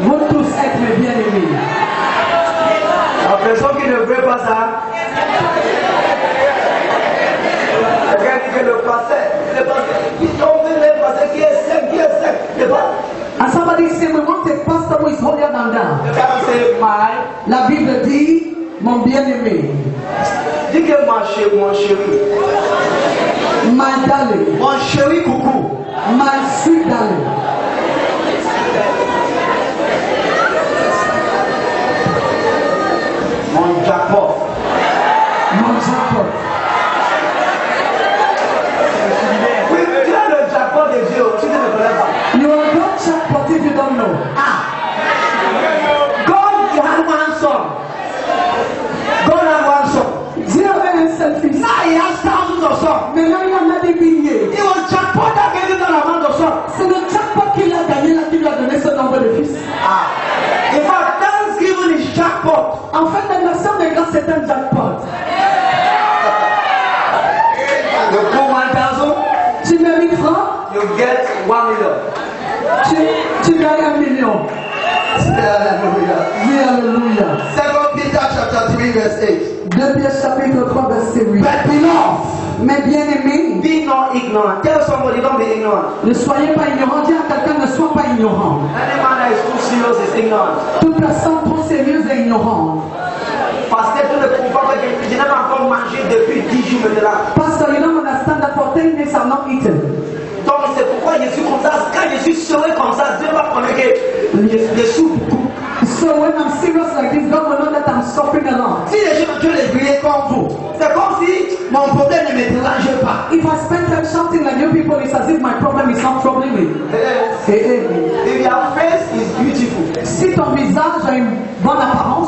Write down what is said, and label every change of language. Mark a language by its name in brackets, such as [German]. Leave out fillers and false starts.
[French] Vous tous êtes mes bien-aimés. La personne qui ne veut pas ça, regarde que le pasteur, qui tombe le pasteur qui est sec, le pasteur. [English] And somebody say we want a pastor who is holier than thou. [French] Le pasteur c'est my. La Bible dit mon bien-aimé. Dis que mon chéri. [English] My darling. [French] Mon chéri coucou. [English] My sweet darling. [French] Mon jackpot. Mon jackpot. Oui, tu as le jackpot de Dieu, tu ne le connais pas. [English] You are not jackpot if you don't know. God had one son. God had one son. [French] Dieu avait un seul fils. [English] Now he has thousands of sons. [French] Maintenant il en a des milliers. [English] It was jackpot that gave him that amount of sons. [French] C'est le jackpot qu'il a gagné là qui lui a donné ce nombre de fils. [English] In fact, Thanksgiving is jackpot. [French] En fait, l'anniversaire des grands c'est un jackpot. [English] You put 1,000, [French] Tu mets 1000 francs, [English] you get 1 million. [French] tu gagnes 1 million. [English] Hallelujah. [French] Dis alléluia. [English] 2 Peter chapter 3 verse 8. [French] 2 Pierre chapitre 3 verset 8. [English] But beloved, [French] Mais bien aimé, [English] be not ignorant. Tell somebody, don't be ignorant. [French] ne soyez pas ignorant. Dis à quelqu'un ne sois pas ignorant. [English] Any man that is too serious is ignorant. [French] Toute personne trop sérieuse est ignorante. Parce que tu ne comprends pas que je n'ai pas encore mangé depuis 10 jours maintenant. [English] Pastor, you don't understand that for 10 days I'm not eaten. [French] Donc c'est pourquoi je suis comme ça. Quand je suis serré comme ça, Dieu va connaître que je souffre beaucoup. [English] So when I'm serious like this, God will know that I'm suffering a lot. [French] Si les gens veulent les briller comme vous, c'est comme si mon problème ne me dérangeait pas. [English] If I spend time shouting like you people, it's as if my problem is not troubling me. If your face is beautiful, [French] Si ton visage a une bonne apparence,